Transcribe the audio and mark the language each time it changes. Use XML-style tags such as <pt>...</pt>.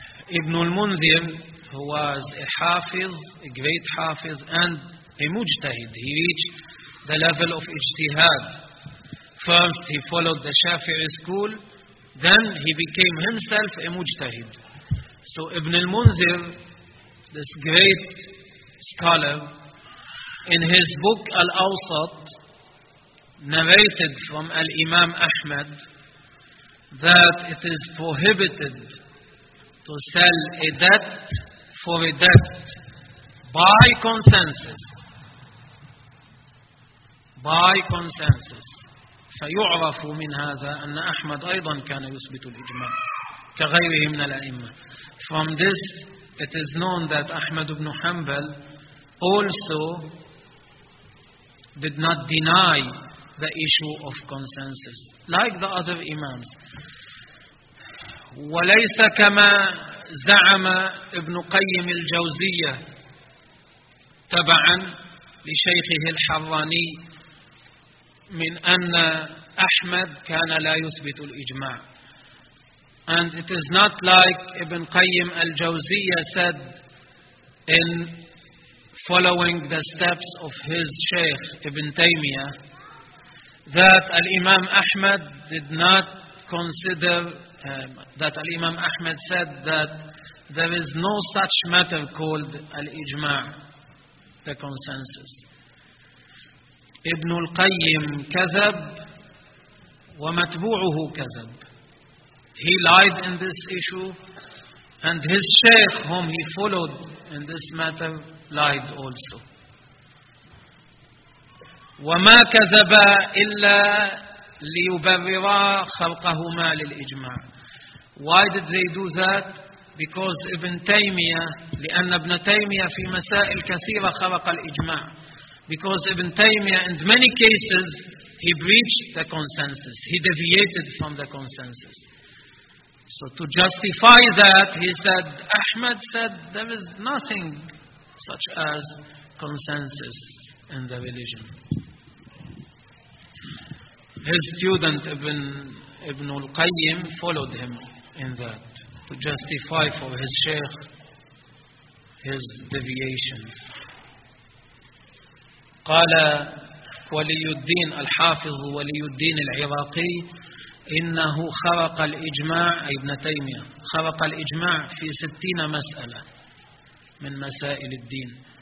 <ar>ابن المنذر هو حافظ,</ar> <en>a great حافظ and a مجتهد. He reached the level of اجتهاد. First he followed the Shafi'i school, then he became himself a مجتهد. So Ibn al-Munzir, this great scholar, in his book Al-Awsat, narrated from Al-Imam Ahmad that it is prohibited to sell a debt for a debt by consensus. By consensus.</en> <ar>فيعرف من هذا أن أحمد أيضا كان يثبت الإجماع كغيره من الأئمة.</ar> <en>From this, it is known that Ahmad ibn Hanbal also did not deny the issue of consensus, like the other imams.</en> <ar>وليس كما زعم ابن قيم الجوزية تبعا لشيخه الحراني من أن أحمد كان لا يثبت الإجماع.</ar> <en>And it is not like Ibn Qayyim al-Jawziyya said in following the steps of his Shaykh Ibn Taymiyyah that Al-Imam Ahmad did not consider that Al-Imam Ahmad said that there is no such matter called Al-Ijma', the consensus.</en> <ar>Ibn al-Qayyim kazab wa matbu'uhu kazab.</ar> <en>He lied in this issue, and his sheikh, whom he followed in this matter, lied also.</en> <ar>وَمَا كَذَبَا إِلَّا لِيُبَرِّرَا خَلْقَهُمَا لِلْإِجْمَعِ.</ar> <en>Why did they do that? Because Ibn Taymiyyah,</en> <ar>لأن ابن تيمية في مسائل كثيرة خرق الإجماع.</ar> <en>Because Ibn Taymiyyah, in many cases, he breached the consensus. He deviated from the consensus. So to justify that, he said, Ahmed said, there is nothing such as consensus in the religion. His student, Ibn al-Qayyim, followed him in that, to justify for his sheikh his deviations.</en> <ar>قال ولي الدين الحافظ ولي الدين العراقي إنه خرق الإجماع أي ابن تيمية خرق الإجماع في 60 مسألة من مسائل الدين.</ar>